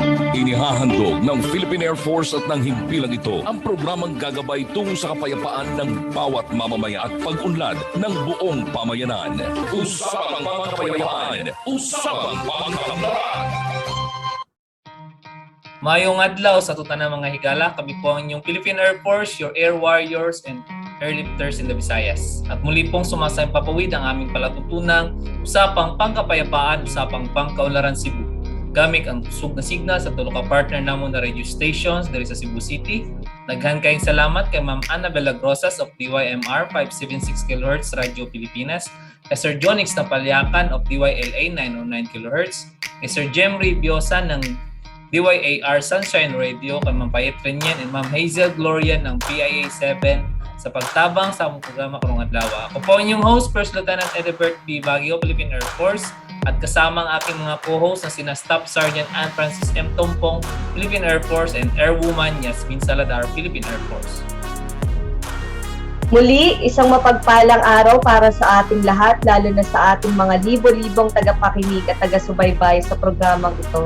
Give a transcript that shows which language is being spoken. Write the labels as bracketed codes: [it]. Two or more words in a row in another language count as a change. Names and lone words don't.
[tl] Inihahandog ng Philippine Air Force at ng himpilang ito ang programang gagabay tungo sa kapayapaan ng bawat mamamaya at pag-unlad ng buong pamayanan. Usapang Pangkapayapaan, Usapang Pangkaunlaran. [ceb] Mayong adlaw sa tuta ng mga higala, [tl] kami po ang inyong Philippine Air Force, [en] your air warriors and airlifters in the Visayas. [tl] At muli pong sumasayang papawid ang aming palatutunang Usapang Pangkapayapaan, Usapang Pangkaunlaran Cebu. [ceb] Gamit ang kusog na signal sa tulo ka partner namon na radio stations diri sa Cebu City. Daghan kayong salamat kay Ma'am Annabella Grosas of DYMR 576 kHz Radio Pilipinas, kay Sir Jonix Napalyakan of DYLA 909 kHz, kay Sir Jemry Biosa ng DYAR Sunshine Radio, kay Ma'am Payet Renyan and Ma'am Hazel Gloria ng PIA 7 sa pagtabang sa among programa karong adlaw. [tl] Ako po inyong host, First Lieutenant Edebert B. Baguio, Philippine Air Force, at kasama ang aking mga co-host na sina Staff Sergeant Anne Francis M. Tompong, Philippine Air Force, and Airwoman Yasmin Saladar, Philippine Air Force. Muli, isang mapagpalang araw para sa ating lahat, lalo na sa ating mga libo-libong tagapakinig at taga-subaybay sa programang ito.